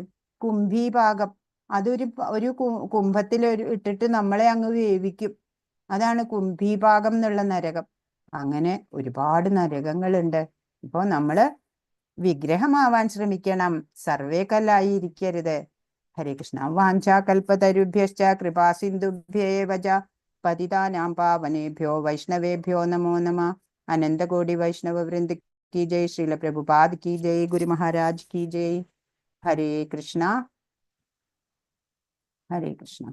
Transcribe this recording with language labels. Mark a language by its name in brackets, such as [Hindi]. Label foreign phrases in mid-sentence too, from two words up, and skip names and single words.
[Malayalam] കുംഭീഭാഗം, ഒരു കുംഭത്തിൽ ഇട്ടിട്ട് നമ്മളെ അങ്ങ് വേവിക്കും. അതാണ് കുംഭീഭാഗം എന്നുള്ള നരകം. അങ്ങനെ ഒരുപാട് നരകങ്ങളുണ്ട്. ഇപ്പൊ നമ്മള് വിഗ്രഹമാവാൻ ശ്രമിക്കണം, സർവേക്കല്ലായി ഇരിക്കരുത്. [Sanskrit] ഹരേ കൃഷ്ണ. വാഞ്ചാകൽപതരുഭ്യശ്ച കൃപാസിന്ധുഭ്യേവ ച പതിതാനാം പാവനേഭ്യോ വൈഷ്ണവേഭ്യോ നമോ നമഃ. അനന്തകോടി വൈഷ്ണവ വൃന്ദ की जय, श्रील प्रभुपाद की जय, गुरु महाराज की जय. हरे कृष्णा, हरे कृष्णा.